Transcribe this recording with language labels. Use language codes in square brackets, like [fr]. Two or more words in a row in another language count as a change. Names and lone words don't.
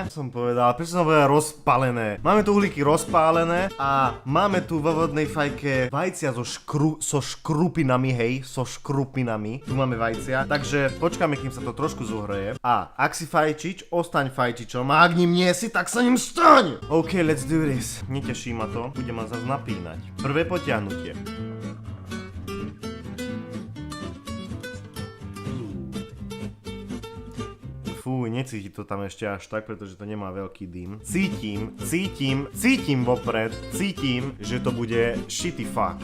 [sk] Prečo som povedal rozpalené? Máme tu uhlíky rozpálené a máme tu vo vodnej fajke vajcia so škrupinami, hej, so škrupinami. Tu máme vajcia, takže počkáme, kým sa to trošku zohreje. A ak si fajčič, ostaň fajčičom, a ak ním nie si, tak sa ním staň! [en] OK, let's do this. [sk] Neteší ma to, budem ma zase napínať. Prvé potiahnutie. Fúj, necíti to tam ešte až tak, pretože to nemá veľký dym. Cítim vopred, že to bude [en] shitty fuck.